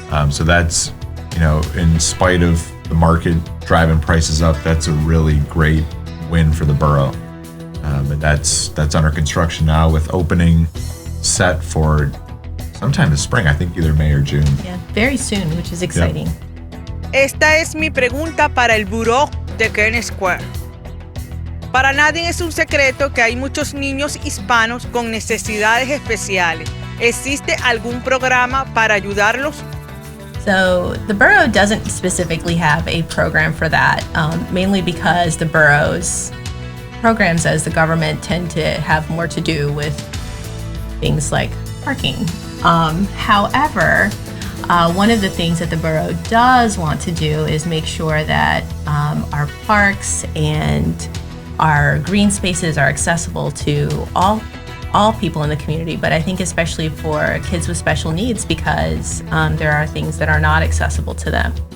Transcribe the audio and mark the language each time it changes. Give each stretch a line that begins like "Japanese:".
English: So that's, in spite of the market driving prices up, that's a really great win for the borough. And that's under construction now, with opening set for sometime this spring, I think either May or June. Yeah, very soon, which is exciting. Yep.
Spanish: Esta es mi pregunta para el Borough de Kennett Square. Para nadie es un secreto que hay muchos niños hispanos con necesidades especiales. ¿Existe algún programa para ayudarlos?
English: So the borough doesn't specifically have a program for that, mainly because the borough's programs as the government tend to have more to do with things like parking. However, one of the things that the borough does want to do is make sure that our parks and our green spaces are accessible to all people in the community, but I think especially for kids with special needs, because there are things that are not accessible to them.